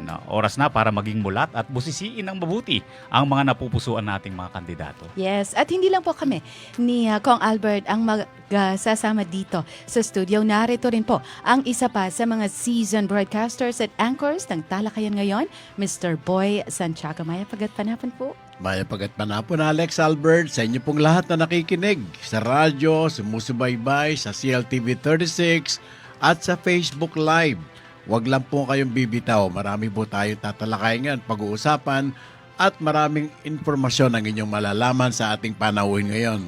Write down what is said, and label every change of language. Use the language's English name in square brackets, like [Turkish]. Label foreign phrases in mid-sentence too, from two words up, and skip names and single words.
[Filipino] Oras na para maging mulat at busisiin ng mabuti ang mga napupusuan nating mga kandidato. Yes, at hindi lang po kami ni Kong Albert ang magsasama dito sa studio. Narito rin po ang isa pa sa mga seasoned broadcasters at anchors ng talakayan ngayon, Mr. Boy Santiago. Maya Pagat-Panapon po. Maya Pagat-Panapon, Alex Albert, sa inyo pong lahat na nakikinig sa radyo, sumusubaybay sa CLTV 36 at sa Facebook Live. Huwag lang po kayong bibitaw. Marami po tayong tatalakayan, pag-uusapan at maraming informasyon ang inyong malalaman sa ating panahon ngayon.